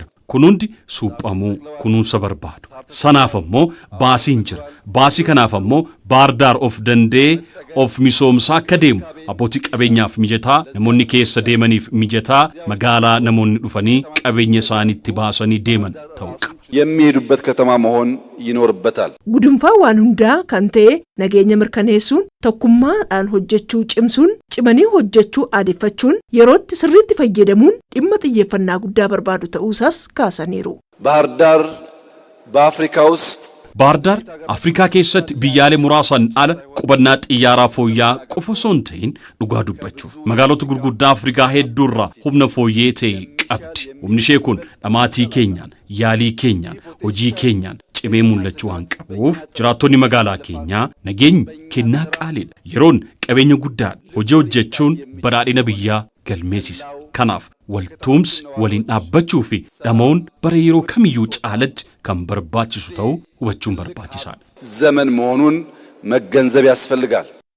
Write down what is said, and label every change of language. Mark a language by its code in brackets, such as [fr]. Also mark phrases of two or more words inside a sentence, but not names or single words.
[om] Kun hundi suuphamuu kunuunsa barbaadu. Sanaaf ammoo baasiin jira. Baasii kanaaf ammoo Bahar Daar of dandee of misoomsaa akka deemu abbootii qabeenyaaf mijataa namoonni keessa deemaniif mijataa magaalaa namoonni dhufanii qabeenya isaaniitti baasanii deeman ta'uu qaba. [am] የሚሄዱበት ከተማ መሆን ይኖርበታል. [om] Gudunfaa waan hundaa kan ta'e nageenya mirkaneessuun tokkummaadhaan hojjechuu cimsuun cimanii hojjechuu aadeffachuun yerootti sirriitti fayyadamuun dhimma xiyyeeffannaa guddaa barbaadu ta'uusaas kaasaniiru. [am] ባህር ዳር በአፍሪካ ውስጥ [om] Bahar Daar Afrikaa keessatti biyyaalee muraasan ala qubannaa xiyyaaraa fooyyaa qofa osoo hin ta'in dhugaa dubbachuuf magaalota gurguddaa Afrikaa hedduurraa humna fooyyee ta'e qabdi. Humni ishee kun dhamaatii keenyaan, yaalii keenyaan, hojii keenyaan cimee mul'achuu waan qabuuf jiraattonni magaalaa keenyaa nageenyi kennaa qaaliidha. Yeroon qabeenya guddaadha. Hojii hojjechuun badhaadhina biyyaa galmeessisa. Kanaaf waltumsi waliin dhaabbachuu fi dhama'uun bara yeroo kamiyyuu caalatti kan barbaachisu ta'uu hubachuun barbaachisaadha. [am] ዘመን መሆኑን መገንዘብ ያስፈልጋል.